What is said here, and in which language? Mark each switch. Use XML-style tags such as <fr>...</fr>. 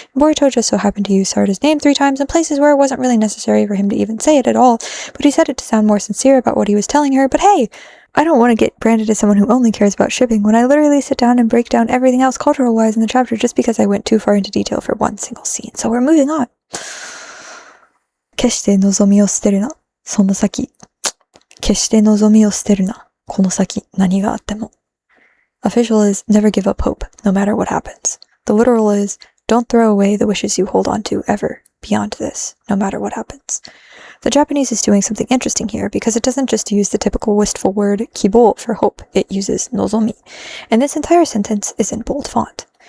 <en>Boruto just so happened to use Sarada's name 3 times in places where it wasn't really necessary for him to even say it at all, but he said it to sound more sincere about what he was telling her. But hey, I don't want to get branded as someone who only cares about shipping when I literally sit down and break down everything else cultural-wise in the chapter just because I went too far into detail for one single scene. So we're moving on.</en> <ja>決して望みを捨てるな、その先。決して望みを捨てるな、この先、何があっても。</ja> <en>Official is never give up hope, no matter what happens. The literal is Don't throw away the wishes you hold on to ever beyond this, no matter what happens. The Japanese is doing something interesting here because it doesn't just use the typical wistful word kibo for hope, it uses nozomi, and this entire sentence is in bold font.</en>